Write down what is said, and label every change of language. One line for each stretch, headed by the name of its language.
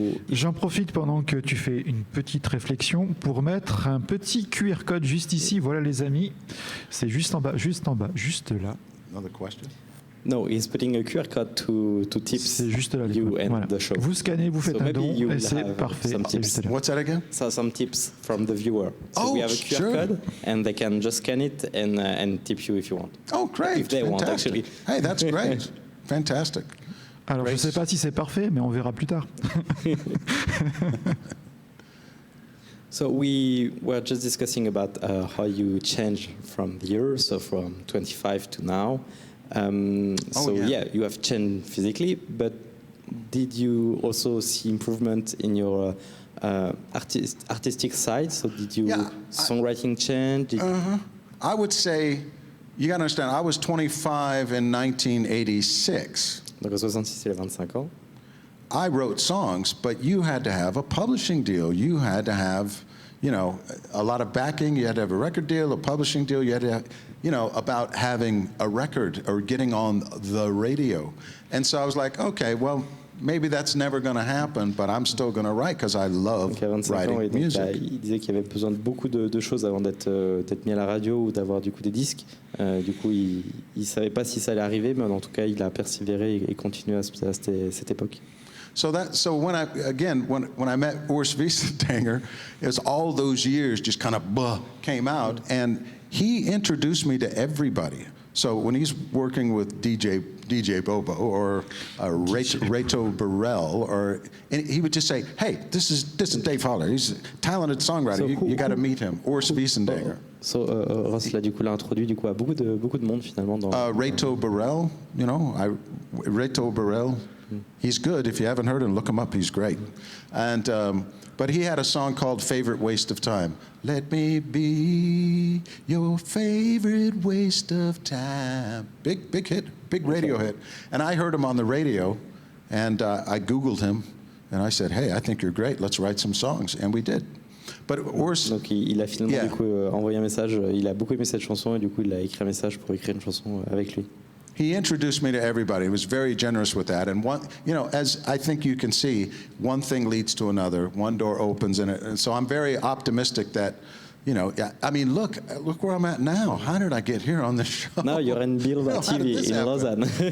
French: J'en profite pendant que tu fais une petite réflexion pour mettre un petit QR code juste ici. Voilà les amis, c'est juste en bas, juste là.
English: Another question? No, he's putting a QR code to tips.
French: C'est juste là,
English: you and
French: voilà.
English: the show.
French: Vous scannez, vous faites un don et c'est parfait.
English: What's that again? So some tips from the viewer. So we have a QR code, and they can just scan it and tip you if you want. Oh, great! If they want, actually. Hey, that's great. Fantastic.
French: Alors, je ne sais pas si c'est parfait, mais on verra plus tard.
English: So we were just discussing about how you change from the years, so from 25 to now. You have changed physically, but did you also see improvement in your artistic side? So did you songwriting change? I would say, you got to understand, I was 25 in 1986.
French: Donc en 66, il a 25 ans.
English: I wrote songs, but you had to have a publishing deal. You had to have, you know, a lot of backing. You had to have a record deal, a publishing deal. You had to have, you know, about having a record or getting on the radio. And so I was like, okay, well, maybe that's never going to happen, but I'm still going to write because I love
French: Donc à 25 ans,
English: writing
French: et donc,
English: music.
French: il disait qu'il y avait besoin de beaucoup de choses avant d'être mis à la radio ou d'avoir du coup des disques. Du coup, il savait pas si ça allait arriver, mais en tout cas, il a persévéré et continué à cette époque.
English: So when I met Urs Wiesendanger, it was all those years just kind of came out, and he introduced me to everybody. So when he's working with DJ Bobo or Reto Burrell, and he would just say, "Hey, this is Dave Holler. He's a talented songwriter. So you got to meet him." Urs Wiesendanger.
French: So Ross là du coup l'a introduit du coup à beaucoup de monde finalement dans.
English: Reto Burrell, you know, Reto Burrell. He's good. If you haven't heard him, look him up. He's great. And but he had a song called "Favorite Waste of Time." Let me be your favorite waste of time. Big hit, big radio hit. And I heard him on the radio, and I Googled him, and I said, "Hey, I think you're great. Let's write some songs." And we did. But Urs,
French: donc il a finalement
English: yeah.
French: du coup envoyé un message. Il a beaucoup aimé cette chanson et du coup il a écrit un message pour écrire une chanson avec lui.
English: He introduced me to everybody. He was very generous with that. And one, you know, as I think you can see, one thing leads to another. One door opens, and so I'm very optimistic that, you know, I mean, look where I'm at now. How did I get here on this show? Now you're in Bill TV in Lausanne.